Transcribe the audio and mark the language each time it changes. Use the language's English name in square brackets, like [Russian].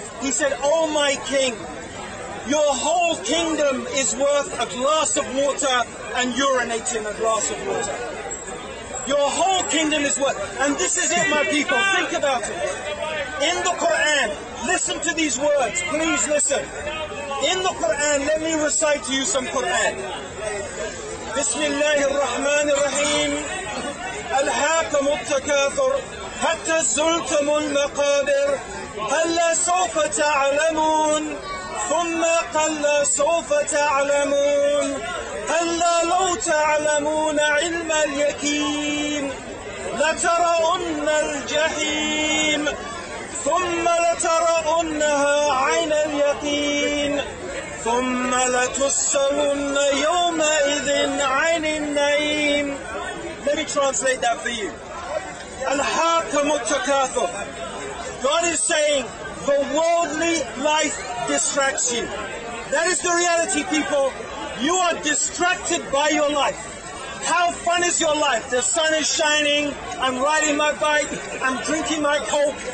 [English] He said, oh my king, your whole kingdom is worth a glass of water and urinating a glass of water. Your whole kingdom is worth, and this is it, my people, think about it. In the Quran, listen to these words, please listen. In the Quran, let me recite to you some Quran. [Arabic] Bismillahir Rahmanir Rahim. ألهاكم التكاثر حتى زرتم المقابر هل سوف تعلمون ثم قل سوف تعلمون هلا لو تعلمون علم اليقين لترون الجحيم ثم لترونها عين اليقين ثم لتسألن يومئذ عن النعيم. [English] Let me translate that for you. [Arabic] Al-Hakamu Takathur. [English] God is saying the worldly life distracts you. That is the reality, people. You are distracted by your life. How fun is your life? The sun is shining, I'm riding my bike, I'm drinking my Coke.